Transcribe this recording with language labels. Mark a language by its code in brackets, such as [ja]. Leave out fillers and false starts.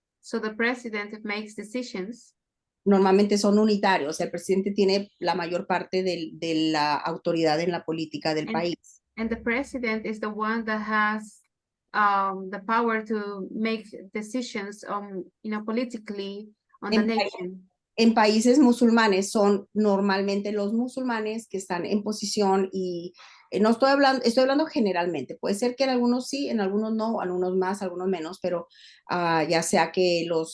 [en] So the president makes decisions. [es] Normalmente son unitarios, el presidente tiene la mayor parte de la autoridad en la política del país. [en] And the president is the one that has the power to make decisions politically on the nation. [es] En países musulmanes son normalmente los musulmanes que están en posición y no estoy hablando generalmente. Puede ser que en algunos sí, en algunos no, algunos más, algunos menos, pero ya sea que